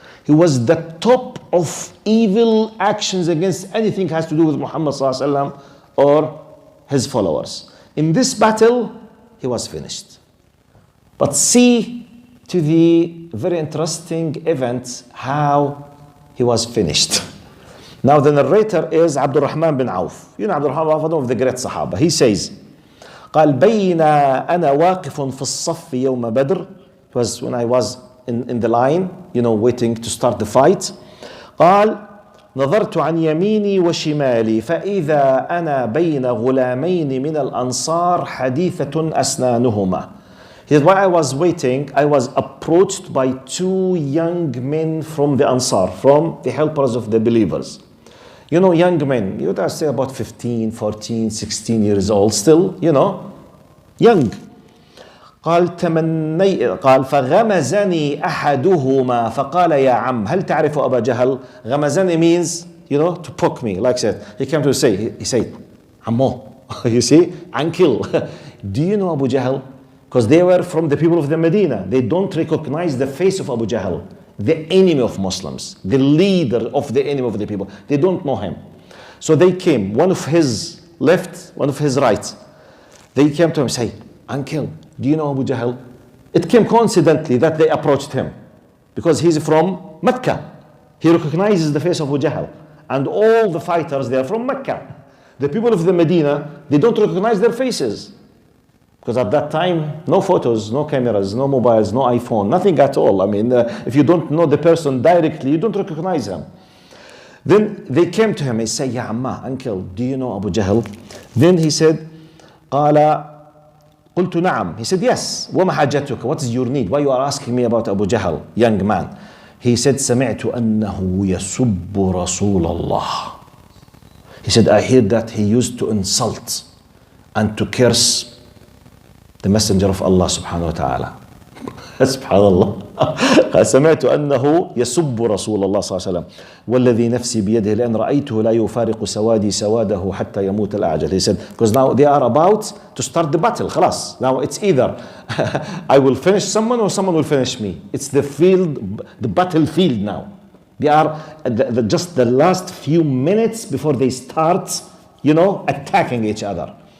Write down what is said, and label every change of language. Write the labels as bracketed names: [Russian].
[English] He was the top of evil actions against anything has to do with Muhammad sallallahu alaihi wasallam or his followers. In this battle, he was finished. But see to the very interesting event how he was finished. Now the narrator is Abdurahman bin Auf. You know Abdurahman, one of the great Sahaba. He says, [Arabic] قال بين أنا واقف في الصف يوم بدر. [English] It was when I was in the line, waiting to start the fight. [Arabic] قال نظرت عن يميني وشمالي فإذا أنا بين غلامين من الأنصار حديثة أسنانهما. [English] He said, while I was waiting, I was approached by two young men from the Ansar, from the helpers of the believers. Young men, you would say about 15, 14, 16 years old, still, young. [Arabic] قال فغمزني أحدهما فقال يا عم هل تعرف أبا جهل. [English] غمزني means, to poke me, like I said. He came to say, he said, عمو, you see, uncle, do you know Abu Jahl? Because they were from the people of the Medina. They don't recognize the face of Abu Jahl, the enemy of Muslims, the leader of the enemy of the people. They don't know him. So they came, one of his left, one of his right. They came to him and say, uncle, do you know Abu Jahl? It came coincidentally that they approached him because he's from Makkah. He recognizes the face of Abu Jahl. And all the fighters, they are from Makkah. The people of the Medina, they don't recognize their faces. Because at that time, no photos, no cameras, no mobiles, no iPhone, nothing at all. I mean, if you don't know the person directly, you don't recognize him. Then they came to him and say, Ya Amma, uncle, do you know Abu Jahl? Then he said, [Arabic] قال قلت نعم. [English] He said, yes. [Arabic] وما حاجتك? [English] What is your need? Why you are asking me about Abu Jahl, young man? He said, [Arabic] سمعت أنه يسب رسول الله. [English] He said, I heard that he used to insult and to curse the messenger of Allah subhanahu wa ta'ala. Subhanallah. [Arabic] سمعت أنه يسب رسول الله صلى الله عليه وسلم والذي نفسي بيده لأن رأيته لا يفارق سوادي سواده حتى يموت الأعجل. [English] He said, because now they are about to start the battle. [Arabic] خلاص. [English] Now it's either I will finish someone or someone will finish me. It's the field, the battlefield now. They are just the last few minutes before they start, attacking each other.